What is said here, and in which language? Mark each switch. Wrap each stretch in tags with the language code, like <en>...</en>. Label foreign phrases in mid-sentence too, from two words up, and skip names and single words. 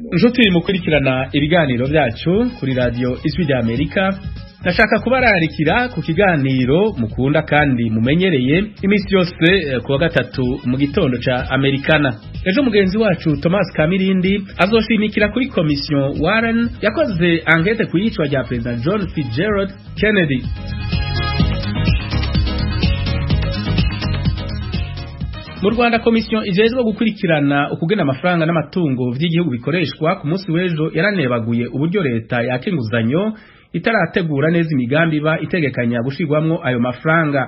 <rn>Inshuti mukurikirana ibiganiro byacu kuri radio Ijwi rya Amerika, ndashaka kubararikira ku kiganiro mukunda kandi mumenyereye iminsi yose kuwa gatatu mu gitondo ca Americana. Ejo mugenzi wacu Thomas Kamirindi azoshimikira kuri Commission Warren yakoze enquête ku yicwa rya President John Fitzgerald Kennedy. Mu Rwanda Commission ijejwe gukurikirana ukugena amafaranga n'amatungo vy'igihugu bikoreshwa ku munsi w'ejo yaranebaguye uburyo leta yakinguzanyo itarategura neza imigambi ba itegekanya gushirwamwo ayo mafaranga.</rn>